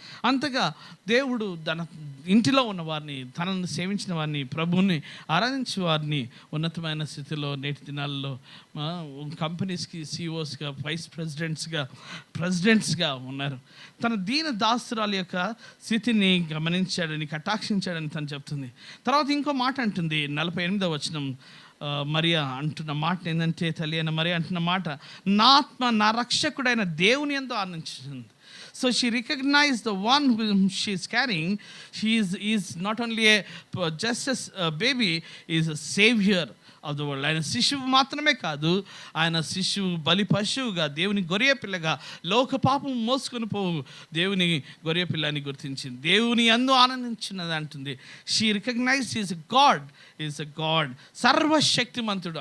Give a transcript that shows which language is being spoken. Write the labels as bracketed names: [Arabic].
[Telugu] అంతగా దేవుడు తన ఇంటిలో ఉన్న వారిని, తనను సేవించిన వారిని, ప్రభువుని ఆరాధించే వారిని ఉన్నతమైన స్థితిలో నేటి దినాల్లో కంపెనీస్కి సిఇఓస్గా, వైస్ ప్రెసిడెంట్స్గా ఉన్నారు. తన దీన దాసురాల యొక్క స్థితిని గమనించాడని, కటాక్షించాడని తను చెప్తుంది. తర్వాత ఇంకో మాట అంటుంది 48వ వచనం. మరియా అంటున్న మాట ఏంటంటే, తల్లి అయిన మరియా అంటున్న మాట, నా ఆత్మ నా రక్షకుడైన దేవుని యందు ఆనందించింది. [English] So she recognized the one whom she is carrying. He is not only just a baby, he is a savior of the world. [Telugu] ఆయన శిశువు మాత్రమే కాదు, ఆయన శిశువు బలి పశువుగా, దేవుని గొర్రె పిల్లగా, లోక పాపం మోసుకొని పోవు దేవుని గొర్రె పిల్లని గుర్తించింది, దేవుని యందు ఆనందించినది అంటుంది. [English] She recognize is God, is a God, సర్వశక్తిమంతుడు.